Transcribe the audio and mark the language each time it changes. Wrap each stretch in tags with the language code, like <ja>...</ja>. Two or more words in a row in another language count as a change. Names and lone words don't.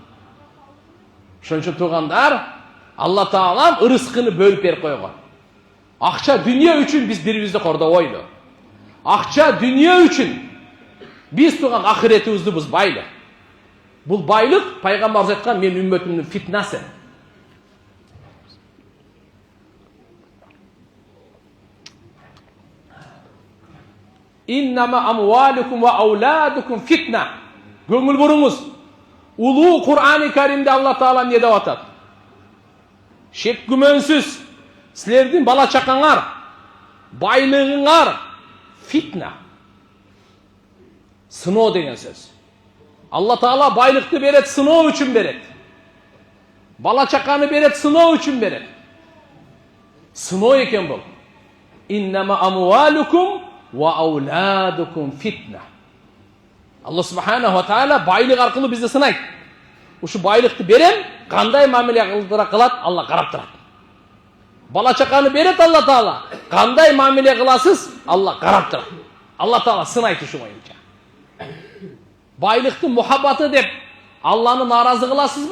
<ky>Ошон үчүн тугандар, Алла Таалам ырыскыны бөлүп берип койгон. Акча дүние үчүн биз бирибизди кордобойлу. Акча дүние үчүн биз туган ахиретибизди бузбайлы. Бул байлык пайгамбарыбыз айткан мен үммөтүмдүн фитнасы.</ky> <ar>إنما أموالكم وأولادكم فتنة.</ar> <ky>Көңүл буруңуз. Улуу Кур'ан-ы Каримде Алла Таала эмне деп атат? Шек күмөнсүз силердин бала чакаңар, байлыгыңар фитна. Сыноо деген сөз. Алла Таала байлыкты берет, сыноо үчүн берет. Бала чаканы берет, сыноо үчүн берет. Сыноо экен бул.</ky> <ar>إنما أموالكم وأولادكم فتنة.</ar> <ky>Алла Субханаху ва Таала байлык аркылуу бизди сынайт. Ушу байлыкты берем, кандай мамиле кылат, Алла карап турат. Бала чаканы берет Алла Таала, кандай мамиле кыласыз, Алла карап турат. Алла Таала сынайт ушу боюнча. Байлыктын мухаббаты деп Алланы наразы кыласызбы?</ky>